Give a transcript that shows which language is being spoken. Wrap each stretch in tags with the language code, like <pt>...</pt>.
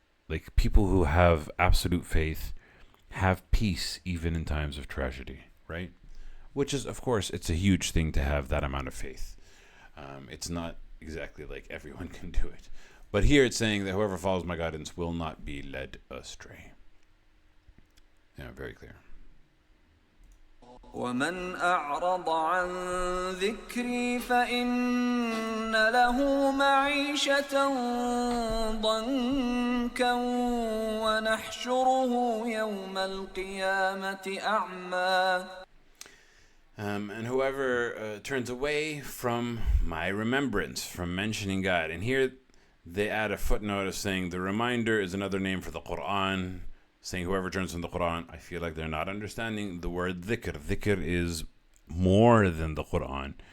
<en>Like, people who have absolute faith have peace even in times of tragedy, right? which is, of course, it's a huge thing to have that amount of faith. It's not exactly like everyone can do it. But here it's saying that whoever follows my guidance will not be led astray. Yeah, very clear.</en> <ar>ومن أعرض عن ذكري فإن له معيشة ضنكا ونحشره يوم القيامة أعمى.</ar> <en>And whoever turns away from my remembrance, from mentioning God. And here they add a footnote of saying the reminder is another name for the Quran, saying whoever turns from the Quran. I feel like they're not understanding the word dhikr. Dhikr is more than the Quran.</en>